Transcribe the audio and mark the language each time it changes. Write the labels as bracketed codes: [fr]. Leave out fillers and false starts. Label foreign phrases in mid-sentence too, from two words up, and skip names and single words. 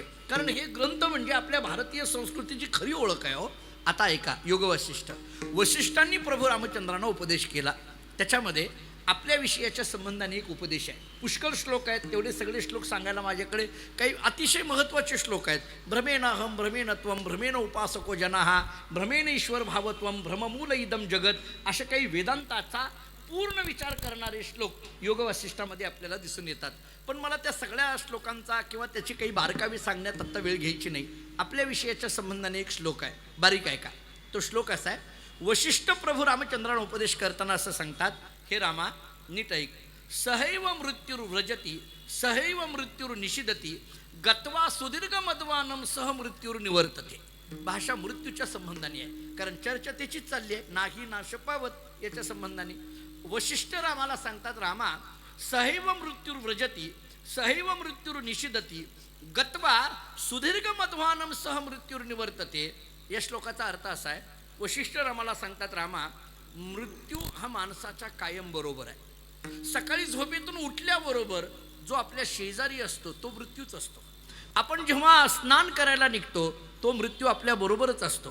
[mr] कारण हे ग्रंथ म्हणजे आपल्या भारतीय संस्कृतीची खरी ओळख आहे हो. आता ऐका, योग वसिष्ठ, वसिष्ठांनी प्रभू रामचंद्रांना उपदेश केला. त्याच्यामध्ये आपल्या विषयाच्या संबंधाने एक उपदेश आहे. पुष्कळ श्लोक आहेत, तेवढे सगळे श्लोक सांगायला माझ्याकडे काही अतिशय महत्त्वाचे श्लोक आहेत. [sa] भ्रमेनाहम भ्रमेण त्वं भ्रमेण उपासको जनाः भ्रमेण ईश्वर भावत्वं भ्रममूल इदम जगत, [mr] असे काही वेदांताचा पूर्ण विचार करणारे श्लोक योग वसिष्ठामध्ये आपल्याला दिसून येतात. पण मला त्या सगळ्या श्लोकांचा किंवा त्याची काही बारकावी सांगण्यात आत्ता वेळ घ्यायची नाही. आपल्या विषयाच्या संबंधाने एक श्लोक आहे, बारीक आहे का. तो श्लोक असा आहे, वसिष्ठ प्रभू रामचंद्रांना उपदेश करताना असं सांगतात, हे रामा नीट ऐक, [sa] सहैव मृत्युर व्रजती सहैव मृत्युर निषिदती गत्वा सुदीर्घ मद्वानम सह मृत्युर निवर्तते. [mr] भाषा मृत्यूच्या संबंधाने आहे, कारण चर्चा त्याचीच चालली आहे, नाही नाश पावत याच्या संबंधाने. वसिष्ठ रामाला सांगतात, रामा [sa] सहैव मृत्युर व्रजती सहैव मृत्युर निषिदती गत्वा सुदीर्घ मध्वानम सह मृत्युर निवर्तते. [mr] या श्लोकाचा अर्थ असा आहे, वसिष्ठ रामाला सांगतात, रामा मृत्यू हा माणसाच्या कायम बरोबर आहे. सकाळी झोपेतून उठल्याबरोबर जो आपल्या शेजारी असतो तो मृत्यूच असतो. आपण जेव्हा स्नान करायला निघतो तो मृत्यू आपल्या बरोबरच असतो.